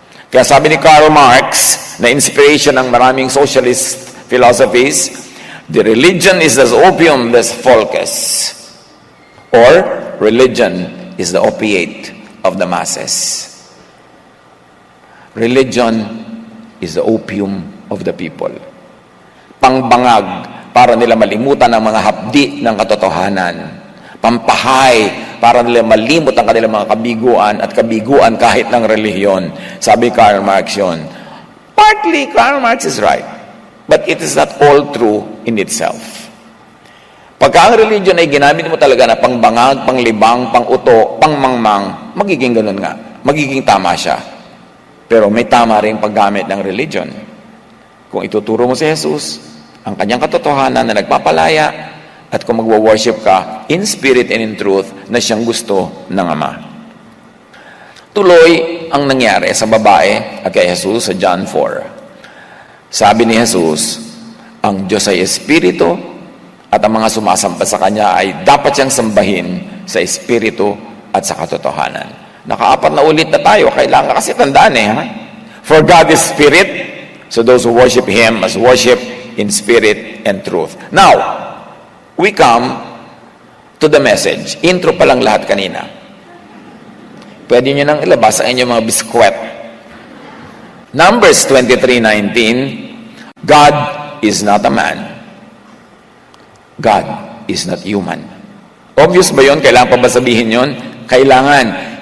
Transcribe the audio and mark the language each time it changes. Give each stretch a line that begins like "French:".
Filipino: Kaya sabi ni
English: Karl Marx,
Filipino: na inspiration ng maraming
English: socialist philosophies, the religion is as
German: opium des volkes,
English: or religion is the opiate of the masses. Religion is the opium of the people.
Filipino: Pangbangag para nila malimutan ang mga hapdi ng katotohanan. Pampahay para nila malimot ang kanilang mga kabiguan at kabiguan kahit ng relihiyon. Sabi Karl Marx yun.
English: Partly, Karl Marx is right. But it is not all true in itself.
Filipino: Pagka ang religion ay ginamit mo talaga na pangbangag, panglibang, panguto, pangmangmang, magiging ganun nga. Magiging tama siya. Pero may tama rin paggamit ng religion. Kung ituturo mo si Jesus, ang kanyang katotohanan na nagpapalaya, at kung magwo-worship ka
English: in spirit and in truth
Filipino: na siyang gusto ng Ama. Tuloy ang nangyari sa babae at kay Jesus sa John 4. Sabi ni Jesus, ang Diyos ay Espiritu at ang mga sumasampa sa Kanya ay dapat siyang sambahin sa Espiritu at sa katotohanan. Nakaapat na ulit na tayo, kailangan kasi tandaan ha?
English: For God is Spirit, so those who worship Him must worship in spirit and truth. Now, we come to the message.
Filipino: Intro pa lang lahat kanina. Pwede nyo nang ilabas ang inyong mga biskwet.
English: Numbers 23:19, God is not a man. God is not human.
Filipino: Obvious ba yun? Kailangan pa ba sabihin yun? Kailangan.